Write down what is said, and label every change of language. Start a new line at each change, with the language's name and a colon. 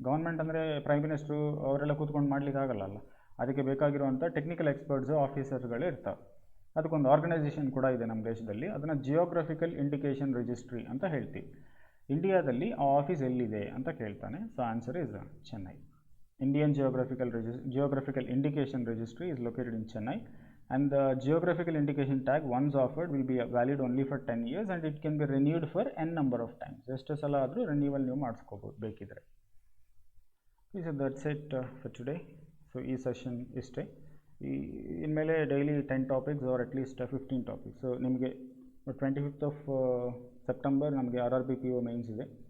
Kannada: Government ಅಂದರೆ prime minister ಅವರೆಲ್ಲ ಕೂತ್ಕೊಂಡು ಮಾಡಲಿಕ್ಕೆ ಆಗಲ್ಲ. ಅದಕ್ಕೆ ಬೇಕಾಗಿರುವಂಥ ಟೆಕ್ನಿಕಲ್ ಎಕ್ಸ್ಪರ್ಟ್ಸು ಆಫೀಸರ್ಸ್ಗಳೇ ಇರ್ತಾರೆ. ಅದಕ್ಕೊಂದು ಆರ್ಗನೈಸೇಷನ್ ಕೂಡ ಇದೆ ನಮ್ಮ ದೇಶದಲ್ಲಿ, ಅದನ್ನು ಜಿಯೋಗ್ರಫಿಕಲ್ ಇಂಡಿಕೇಶನ್ ರಿಜಿಸ್ಟ್ರಿ ಅಂತ ಹೇಳ್ತೀವಿ. ಇಂಡಿಯಾದಲ್ಲಿ ಆ ಆಫೀಸ್ ಎಲ್ಲಿದೆ ಅಂತ ಕೇಳ್ತಾನೆ.
English: So answer is Chennai. Indian Geographical Indication Registry is located in Chennai, and the geographical indication tag once offered will be valid only for 10 years and it can be renewed for n number of times.
Kannada: ಎಷ್ಟು ಸಲ ಆದರೂ renewal ನೀವು ಮಾಡಿಸ್ಕೋಬೋದು ಬೇಕಿದ್ರೆ.
English: So that's it for today.
Kannada: So ಈ session ಇಷ್ಟೇ. ಇನ್ಮೇಲೆ daily 10 topics
English: Or at least 15 topics.
Kannada: So ನಿಮಗೆ 25th of September ನಮಗೆ RRB PO ಮೇನ್ಸ್ ಇದೆ.